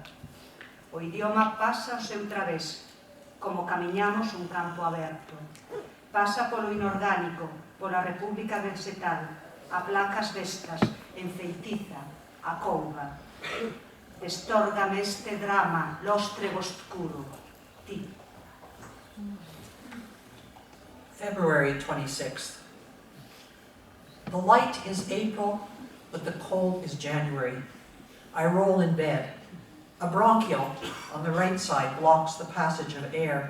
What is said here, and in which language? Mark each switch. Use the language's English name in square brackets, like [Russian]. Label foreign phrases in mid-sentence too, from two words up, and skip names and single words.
[Galician] O idioma pasa o seu través, como camiñamos un campo aberto. Pasa polo inorgánico, pola república vegetal, a placas vestas, enfeitiza, a couva. Destórgame este drama, lóstrego oscuro, ti. [English] February 26th. The light is April, but the cold is January. I roll in bed. A bronchial on the right side blocks the passage of air.